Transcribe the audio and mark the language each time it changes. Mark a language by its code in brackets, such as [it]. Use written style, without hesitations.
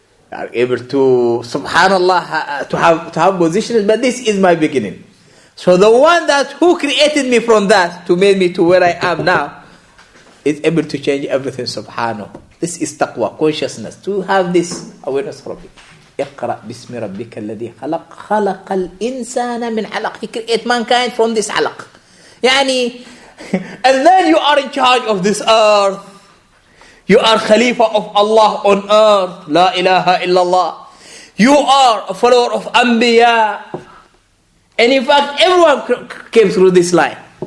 [en] We are able to, subhanAllah, to have positions. But this is my beginning. So the one who created me from that to make me to where I am now is able to change everything, subhanahu. This is taqwa, consciousness. To have this awareness from it. [ar] اقرأ باسم ربك الذي خلق خلق الإنسان من علق. [en] He created mankind from this alaq. Yani, and then you are in charge of this earth. You are Khalifa of Allah on earth. [ar] La ilaha illallah. [en] You are a follower of Anbiya. And in fact, everyone came through this line.